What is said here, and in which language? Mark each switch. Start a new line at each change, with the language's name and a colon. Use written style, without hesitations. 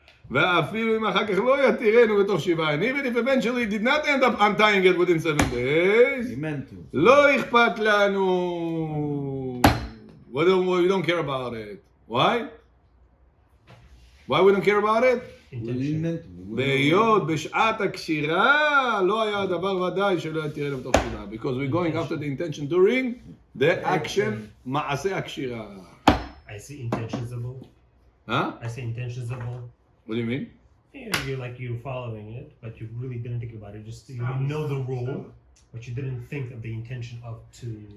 Hebrew: ואפילו אם אחר כך לא יתירנו בתוך 7 ימים,
English: even if eventually did not end up untying it within 7 days, He meant to.
Hebrew: לא אכפת לנו.
English: We don't care about it. Why? Why we don't care about it? He Intention. meant to.
Hebrew: בהיות בשעת הקשירה לא היה הדבר ודאי שלא יתירנו בתוך 7.
English: Because we're going after the intention during the action, מעשה הקשירה. I see intentionable. Huh? I say intentionable. What do you mean? You're following it, but you really didn't think about it. Just you know the rule, but you didn't think of the intention of to.